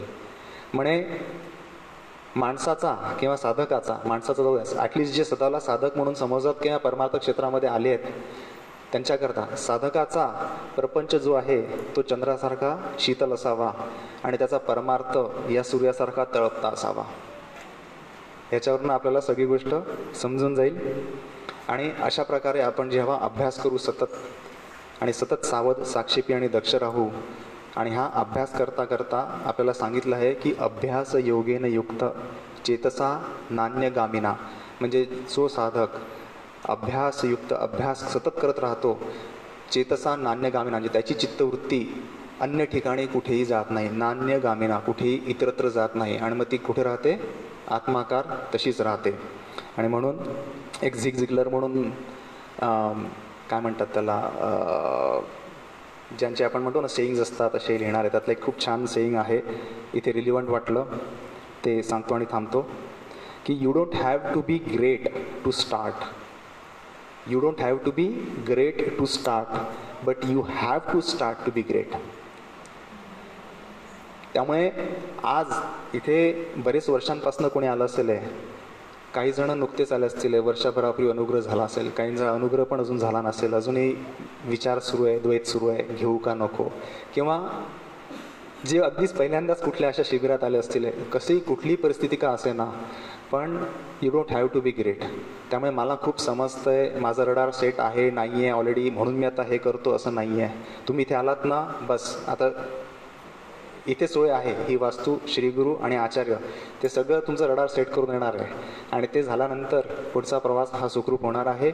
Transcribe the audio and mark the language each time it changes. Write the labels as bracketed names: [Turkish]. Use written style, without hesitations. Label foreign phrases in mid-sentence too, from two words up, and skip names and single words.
[Marathi] म्हणे माणसाचा किंवा साधकाचा, माणसाचा जो ॲटलिस्ट जे स्वतःला साधक म्हणून समजतात किंवा परमार्थ क्षेत्रामध्ये आले आहेत त्यांच्याकरता, साधकाचा प्रपंच जो आहे तो चंद्रासारखा शीतल असावा आणि त्याचा परमार्थ या सूर्यासारखा तळपता असावा. याच्यावरून आपल्याला सगळी गोष्ट समजून जाईल. आणि अशा प्रकारे आपण जेव्हा अभ्यास करू सतत आणि सतत सावध, साक्षेपी आणि दक्ष राहू, आणि हा अभ्यास करता करता आपल्याला सांगितलं आहे की [Sanskrit] अभ्यास योगेन युक्त चेतसा नान्यगामिना, [Marathi] म्हणजे जो साधक अभ्यासयुक्त, अभ्यास सतत करत राहतो, [Sanskrit] चेतसा नान्यगामिना [Marathi] म्हणजे त्याची चित्तवृत्ती अन्य ठिकाणी कुठेही जात नाही, नान्यगामिना कुठेही इतरत्र जात नाही, आणि मग ती कुठे राहते? आत्माकार तशीच राहते. आणि म्हणून एक झिग झिगलर म्हणून काय म्हणतात त्याला, ज्यांचे आपण म्हणतो ना सेईंग्ज असतात असे लिहिणारे, त्यातलं एक खूप छान सेईंग आहे, इथे रिलिव्हंट वाटलं ते सांगतो आणि थांबतो, की [English] you don't have to be great to start, you don't have to be great to start, but you have to start to be great. [Marathi] त्यामुळे आज इथे बरेच वर्षांपासून कोणी आलं असेल, काही जण नुकतेच आले असतील, वर्षभरापूर्वी अनुग्रह झाला असेल, काहींचा अनुग्रह पण अजून झाला नसेल, अजूनही विचार सुरू आहे, द्वैत सुरू आहे, घेऊ का नको, किंवा जे अगदीच पहिल्यांदाच कुठल्या अशा शिबिरात आले असतील, कशी कुठली परिस्थिती का असे ना, पण [English] you don't have to be great. [Marathi] त्यामुळे मला खूप समजतं आहे, माझा रडार सेट आहे नाही आहे ऑलरेडी, म्हणून मी आता हे करतो असं नाही आहे. तुम्ही इथे आलात ना, बस आता इथे सोय आहे, ही वास्तू, श्रीगुरू आणि आचार्य ते सगळं तुमचं रडार सेट करून येणार आहे, आणि ते झाल्यानंतर पुढचा प्रवास हा सुखरूप होणार आहे.